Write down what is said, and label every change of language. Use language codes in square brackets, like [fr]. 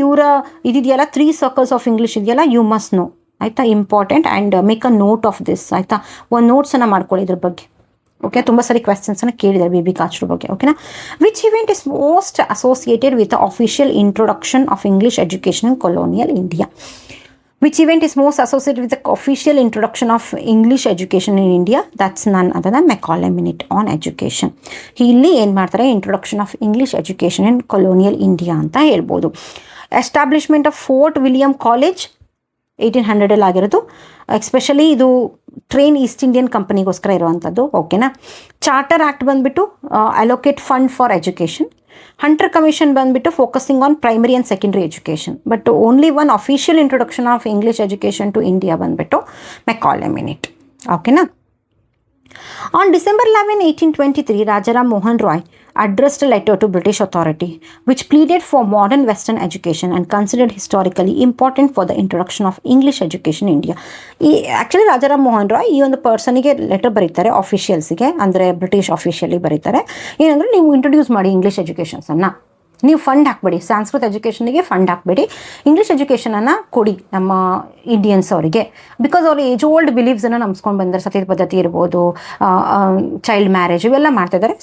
[kn] ಇವರ ಇದೆಯಲ್ಲ 3 circles of English ಇದೆಯಲ್ಲ, [en] you must know [kn] ಆಯಿತಾ, important. [en] and make a note of this ಆಯಿತಾ, [kn] ಒಂದು ನೋಟ್ಸನ್ನು ಮಾಡ್ಕೊಳ್ಳಿ ಇದ್ರ ಬಗ್ಗೆ. [en] okay, [kn] ತುಂಬ ಸರಿ ಕ್ವೆಶ್ಚನ್ಸನ್ನು ಕೇಳಿದ್ದಾರೆ B.B. Kachru ಬಗ್ಗೆ. [en] ಓಕೆನಾ. Which event is most associated with the official introduction of English education in colonial India? Which event is most associated with the official introduction of English education in India? That's none other than Macaulay Minute on education. [kn] ಇಲ್ಲಿ ಏನು ಮಾಡ್ತಾರೆ, [en] introduction of English education in colonial India [kn] ಅಂತ ಹೇಳ್ಬೋದು. [en] Establishment of Fort William college 1800 ಆಗಿರೋದು. [kn] Especially ಇದು train East Indian ಕಂಪನಿಗೋಸ್ಕರ ಇರುವಂಥದ್ದು. ಓಕೆನಾ. [en] Charter act ಬಂದುಬಿಟ್ಟು allocate fund for education. Hunter commission ಬಂದುಬಿಟ್ಟು focusing on primary and secondary education. But only one official introduction of English education to India ಬಂದುಬಿಟ್ಟು Macaulay minute. ಓಕೆನಾ. On December 11, 1823, Rajaram Mohan Roy addressed a letter to British authority which pleaded for modern Western education and considered historically important for the introduction of English education in India. [kn] Actually, Rajaram Mohan Roy ಈ ಒಂದು ಪರ್ಸನಿಗೆ letter ಬರೀತಾರೆ, ಆಫಿಷಿಯಲ್ಸಿಗೆ, ಅಂದರೆ British officially ಬರೀತಾರೆ. ಏನಂದರೆ, ನೀವು introduce ಮಾಡಿ English ಎಜುಕೇಷನ್ಸನ್ನು, ನೀವು fund ಹಾಕಬೇಡಿ, ಸಂಸ್ಕೃತ ಎಜುಕೇಷನಿಗೆ ಫಂಡ್ ಹಾಕಬೇಡಿ, ಇಂಗ್ಲೀಷ್ ಎಜುಕೇಷನನ್ನು ಕೊಡಿ ನಮ್ಮ ಇಂಡಿಯನ್ಸ್ ಅವರಿಗೆ. ಬಿಕಾಸ್ ಅವರು ಏಜ್ ಓಲ್ಡ್ ಬಿಲೀವ್ಸನ್ನು ನಂಬಿಸ್ಕೊಂಡು ಬಂದರೆ, ಸತಿ ಪದ್ಧತಿ ಇರ್ಬೋದು, ಚೈಲ್ಡ್ ಮ್ಯಾರೇಜ್ ಇವೆಲ್ಲ ಮಾಡ್ತಿದ್ದಾರೆ.